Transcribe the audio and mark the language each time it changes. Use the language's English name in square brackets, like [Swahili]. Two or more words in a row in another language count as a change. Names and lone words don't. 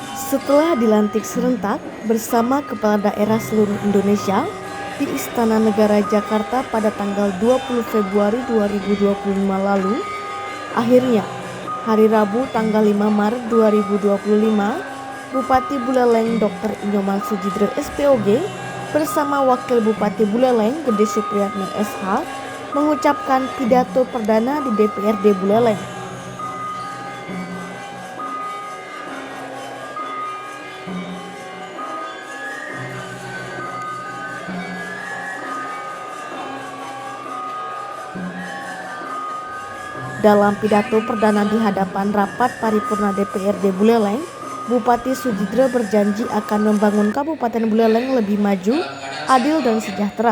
[Indonesian] Setelah dilantik serentak bersama kepala daerah seluruh Indonesia di Istana Negara Jakarta pada tanggal 20 Februari 2025 lalu, akhirnya hari Rabu tanggal 5 Maret 2025, Bupati Buleleng Dr. Inyoman Sujidro SPOG bersama Wakil Bupati Buleleng Gede Supriyatno SH mengucapkan pidato perdana di DPRD Buleleng. Dalam pidato perdana di hadapan rapat paripurna DPRD Buleleng, Bupati Sujidro berjanji akan membangun Kabupaten Buleleng lebih maju, adil dan sejahtera.